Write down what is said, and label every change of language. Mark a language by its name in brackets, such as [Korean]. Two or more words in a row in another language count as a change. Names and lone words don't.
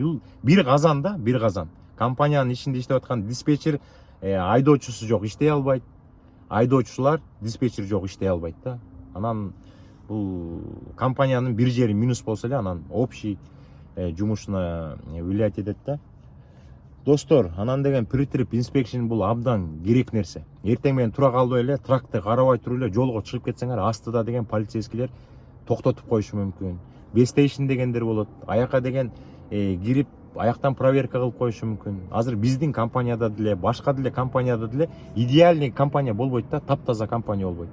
[Kyrgyz] Бул бир казан да, бир казан. Компаниянын ишинде иштеп аткан диспетчер айдоочусу жок иштей албайт. Айдоочулар диспетчер жок иштей албайт да. Анан бул компаниянын бир жери минус болсо эле анан общий жумушуна влиять этет да. Достор, анан деген [English] pre-trip inspection [Kyrgyz] бул абдан керек нерсе. Эртең менен тура калбай эле тракты карабай туруп эле жолго чыгып кетсеңер, астыда деген полицейскийлер токтотуп коюшу мүмкүн. Бестейшн дегендер болот. Аяка деген кирип аяктан проверка кылып коюшу мүмкүн. Азыр биздин компанияда деле, башка деле компанияда деле идеальный компания болбойт да, таптаза компания болбойт.